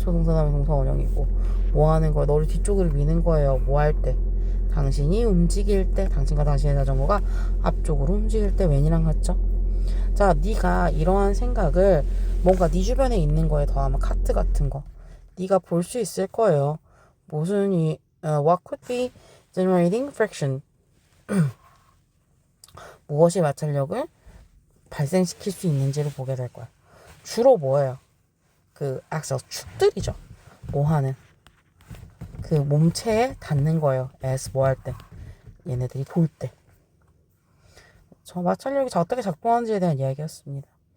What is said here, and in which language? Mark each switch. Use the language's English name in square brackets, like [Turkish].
[Korean] 조동사 다음에 동사 원형이고 뭐 하는 거야? 너를 뒤쪽으로 미는 거예요. 뭐 할 때? 당신이 움직일 때, 당신과 당신의 자전거가 앞쪽으로 움직일 때 웬이랑 같죠? 자, 네가 이러한 생각을 뭔가 네 주변에 있는 거에 더하면 카트 같은 거 네가 볼 수 있을 거예요. 무슨 [English] what could be generating friction? [Korean] 무엇이 마찰력을 발생시킬 수 있는지를 보게 될 거야. 주로 뭐예요? 그 axle 축들이죠. 뭐 하는 그 몸체에 닿는 거예요. as 뭐 할 때, 얘네들이 볼 때. 저 마찰력이 어떻게 작동하는지에 대한 이야기였습니다.